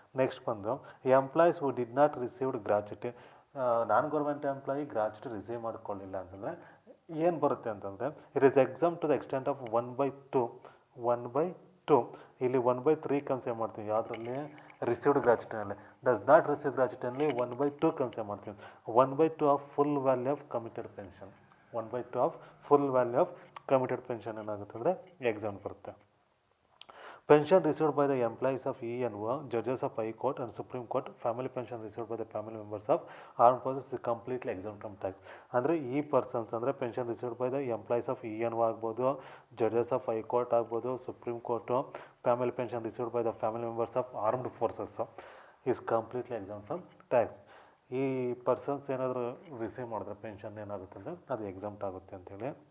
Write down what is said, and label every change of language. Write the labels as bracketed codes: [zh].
[en] Next ಬಂದು employees who did not received gratuity. Non government employee gratuity receive [kn] ಮಾಡ್ಕೊಳ್ಳಿಲ್ಲ ಅಂತಂದರೆ ಏನು ಬರುತ್ತೆ ಅಂತಂದರೆ [en] It is exempt to the extent of 1/2. [kn] ಇಲ್ಲಿ 1/3 consider ಮಾಡ್ತೀವಿ ಯಾವುದರಲ್ಲಿ received ಗ್ರ್ಯಾಚ್ಯುಟಿನಲ್ಲಿ. [en] does not receive ಗ್ರ್ಯಾಚ್ಯುಟಿನಲ್ಲಿ 1/2 [kn] consider ಮಾಡ್ತೀವಿ. [en] 1/2 of full value of commuted pension. [kn] 1/2 of full value of committed pension ಏನಾಗುತ್ತೆ ಅಂದರೆ ಎಕ್ಸಾಮ್ ಬರುತ್ತೆ. [en] Pension received by the employees of E&O, judges of High Court and Supreme Court, family pension received by the family members of armed forces is completely exempt from tax. [kn] ಅಂದರೆ ಈ persons ಅಂದರೆ [en] Pension received by the employees of E&O ಆಗ್ಬೋದು, judges of high court ಆಗ್ಬೋದು, supreme court, family pension received by the family members of armed forces is completely exempt from tax. [kn] ಈ persons ಏನಾದರೂ receive ಮಾಡಿದ್ರೆ pension ಏನಾಗುತ್ತೆ ಅಂದರೆ ಅದು exempt ಆಗುತ್ತೆ ಅಂತೇಳಿ.